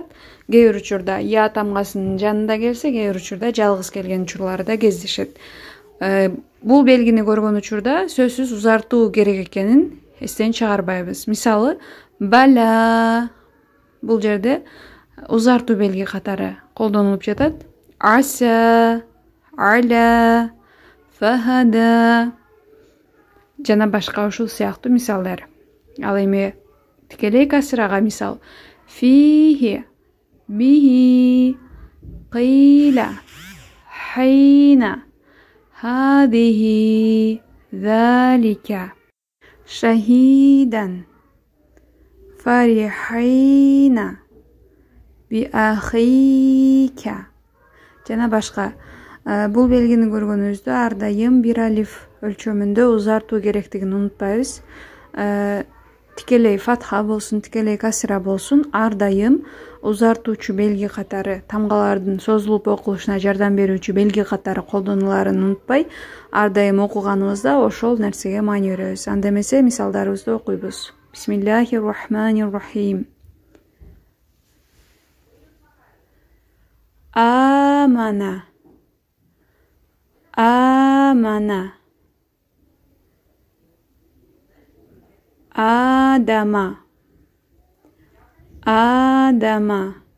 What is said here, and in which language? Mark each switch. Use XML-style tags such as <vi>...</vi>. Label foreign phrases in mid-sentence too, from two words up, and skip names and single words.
<ky>Кээ бир учурда я тамгасынын жанында келсе, кээ бир учурда жалгыз келген учурлары да кездешет. Бул белгини көргөн учурда сөзсүз узартуу керек экенин эстен чыгарбайбыз. Мисалы, бала бул жерде узартуу белги катары колдонулуп жатат. Аса, аля, фахада жана башка ушул сыяктуу мисалдар. Ал эми тикелей касрага мисал:</ky> <ar>فيه، به، قيلا، حينا، هذه، ذلك، شاهدا, فرحين، بأخيك</ar> <ky>жана башка. Бул белгини көргөнүбүздө ар дайым бир алиф өлчөмүндө узартуу керектигин унутпайбыз. Тикелей фатха болсун, тикелей касра болсун, ар дайым узартуучу белги катары, тамгалардын созулуп окулушуна жардам берүүчү белги катары колдонуларын унутпай, ар дайым окуганыбызда ошол нерсеге маани беребиз. Анда эмесе мисалдарыбызды окуйбуз.</ky> <ar>بسم الله الرحمن الرحيم. آمنا، آمنا, آدم، آدم,</ar>